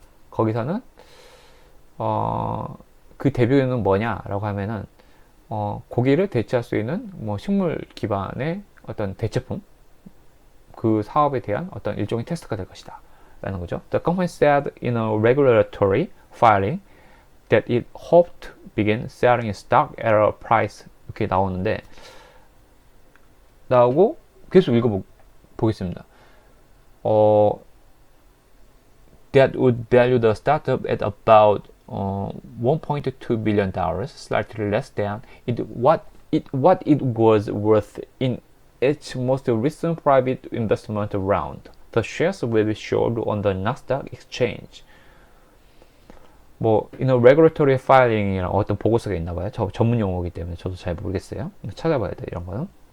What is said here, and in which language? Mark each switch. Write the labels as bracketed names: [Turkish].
[Korean] 거기서는 그 데뷔는 뭐냐라고 하면은 고기를 대체할 수 있는 식물 기반의 어떤 대체품, 그 사업에 대한 어떤 일종의 테스트가 될 것이다 라는 거죠. [English] The company said in a regulatory filing that it hoped to begin selling stock at a price, [Korean] 이렇게 나오고 계속 읽어보겠습니다. [English] That would value the startup at about $1.2 billion, slightly less than what it was worth in its most recent private investment round. The shares will be sold on the Nasdaq exchange. in a regulatory filing [Korean] 이랑 어떤 보고서가 있나봐요. 전문 용어이기 때문에 저도 잘 모르겠어요. 찾아봐야 돼, 이런 거는.